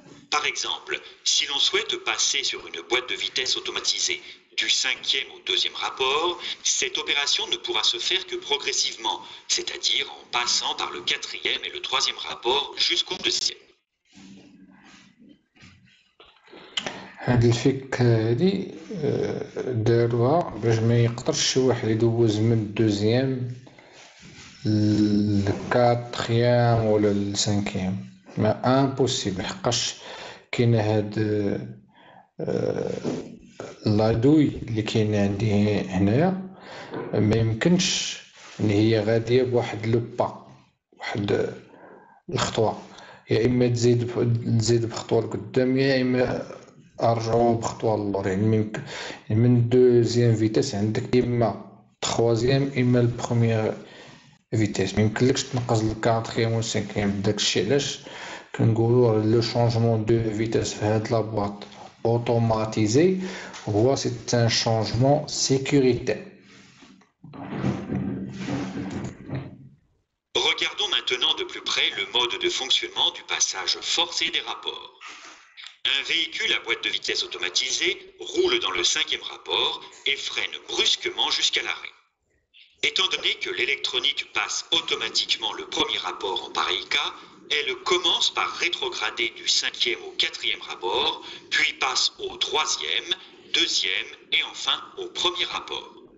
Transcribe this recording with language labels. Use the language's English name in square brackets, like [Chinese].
[French] Par exemple, si l'on souhaite passer sur une boîte de vitesse automatisée du cinquième au deuxième rapport, cette opération ne pourra se faire que progressivement, c'est-à-dire en passant par le quatrième et le troisième rapport jusqu'au deuxième. [Arabic] هاد الفكرة هادي داروها باش ما يقدرش شي واحد يدوز من الدوزيام للكاتريام ولا للسانكيام، ما امبوسيبل حقاش كاينه هاد لادوي اللي كاينه عندي هنايا ما يمكنش ان هي غاديه بواحد لو با، واحد الخطوه، يا اما تزيد بخطوه لقدام يا اما ارجعوا بخطوه للور. يعني من دوزيام فيتاس عندك اما تخوازيام اما البروميير فيتاس، ما يمكنلكش تنقز للكاتريام و السانكيام. داكشي علاش كنقولوا لو شونجمون دو فيتاس في هاد لابواط [French] automatisé, c'est un changement sécuritaire. Regardons maintenant de plus près le mode de fonctionnement du passage forcé des rapports. Un véhicule à boîte de vitesse automatisée roule dans le cinquième rapport et freine brusquement jusqu'à l'arrêt. Étant donné que l'électronique passe automatiquement le premier rapport en pareil cas, elle commence par rétrograder du cinquième au quatrième rapport, puis passe au troisième, deuxième et enfin au premier rapport.